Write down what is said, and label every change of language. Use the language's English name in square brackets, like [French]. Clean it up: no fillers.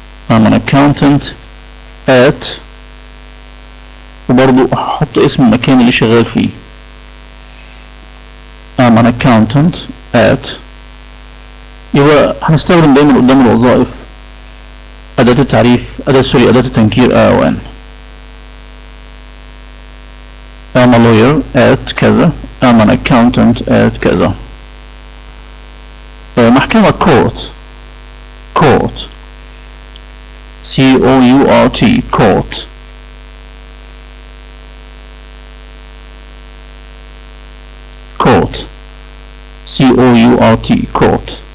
[English] I'm an accountant at [Arabic] وبرضو أحط اسم المكان اللي شغال فيه. [English] I'm an accountant at. [Arabic] يبقى هنستخدم دايما قدام الوظائف أداة التعريف أداة التنكير أو أن. [English] I'm a lawyer at كذا. I'm an accountant at كذا. [Arabic] محكمة court. [English] court. C-O-U-R-T. court. court. C-O-U-R-T. court.